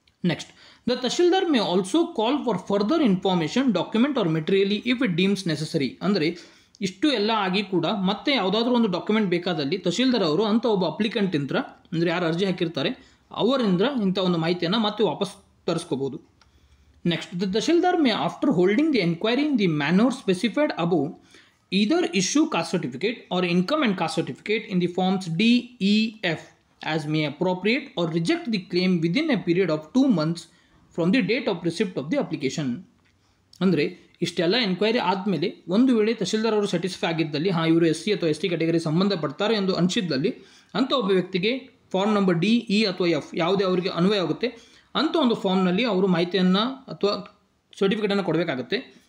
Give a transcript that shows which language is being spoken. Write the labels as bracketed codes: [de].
[en] Next, the tahsildar may also call for further information document or materially if it deems necessary. [kn] ಅಂದರೆ ಇಷ್ಟು ಎಲ್ಲ ಆಗಿ ಕೂಡ ಮತ್ತೆ ಯಾವುದಾದ್ರೂ ಒಂದು ಡಾಕ್ಯುಮೆಂಟ್ ಬೇಕಾದಲ್ಲಿ ತಹಶೀಲ್ದಾರ್ ಅವರು ಅಂಥ ಒಬ್ಬ ಅಪ್ಲಿಕೆಂಟ್ ಇಂತ್ರ ಅಂದರೆ ಯಾರು ಅರ್ಜಿ ಹಾಕಿರ್ತಾರೆ ಅವರಿಂದ ಇಂಥ ಒಂದು ಮಾಹಿತಿಯನ್ನು ಮತ್ತೆ ವಾಪಸ್ ತರಿಸ್ಕೋಬೋದು. [en] Next, the tahsildar may after holding the enquiry in the manner specified above either issue caste certificate or income and caste certificate in the forms D, E, F as may appropriate or reject the claim within a period of 2 months from the date of receipt of the application. [kn] ಅಂದರೆ ಇಷ್ಟೆಲ್ಲ enquiry ಆದಮೇಲೆ ಒಂದು ವೇಳೆ ತಹಶೀಲ್ದಾರ್ ಅವರು satisfy ಆಗಿದ್ದಲ್ಲಿ ಇವರು SC ಅಥವಾ ST category ಸಂಬಂಧಪಡ್ತಾರೆ ಎಂದು ಅನಿಸಿದ್ದಲ್ಲಿ ಅಂಥ ಒಬ್ಬ ವ್ಯಕ್ತಿಗೆ ಫಾರ್ಮ್ ನಂಬರ್ D, E ಅಥವಾ F ಯಾವುದೇ ಅವರಿಗೆ ಅನ್ವಯ ಆಗುತ್ತೆ ಅಂಥ ಒಂದು ಫಾರ್ಮ್ನಲ್ಲಿ ಅವರು ಮಾಹಿತಿಯನ್ನು ಅಥವಾ ಸರ್ಟಿಫಿಕೇಟನ್ನು ಕೊಡಬೇಕಾಗುತ್ತೆ.